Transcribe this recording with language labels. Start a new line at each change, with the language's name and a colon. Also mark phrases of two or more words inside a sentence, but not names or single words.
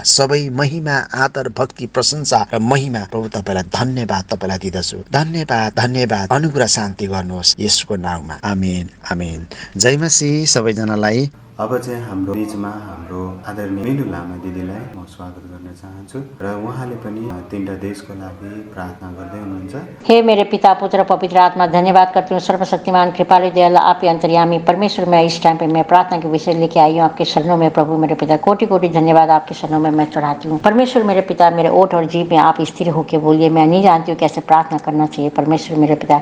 Nepali: सबै महिमा, आदर, भक्ति, प्रशंसा र महिमा प्रभु तपाईँलाई धन्यवाद तपाईँलाई दिदछु। धन्यवाद, धन्यवाद। अनुग्रह शान्ति गर्नुहोस् येशूको नाममा। आमेन, आमेन। जय मसीह सबैजनालाई। अब चाहिँ हाम्रो बीचमा हाम्रो आदरणीय मिनु लामा दिदीलाई म स्वागत गर्न चाहन्छु र उहाँले पनि तीनटा देशको लागि प्रार्थना गर्दै हुनुहुन्छ।
Hindi: हे मेरे पिता, पुत्र, पवित्र आत्मा, धन्यवाद करती हूँ सर्वशक्तिमान कृपालु दयालु आप ही अंतर्यामी परमेश्वर। मैं इस टाइम पे मैं प्रार्थना के विषय लेके आई हूँ आपके शरणों में प्रभु मेरे पिता। कोटि कोटि धन्यवाद आपके शरणों में मैं चढ़ाती हूँ परमेश्वर मेरे पिता। मेरे ओठ और जीभ में आप स्थिर होकर बोलिए। मैं नहीं जानती हूँ कैसे प्रार्थना करना चाहिए परमेश्वर मेरे पिता।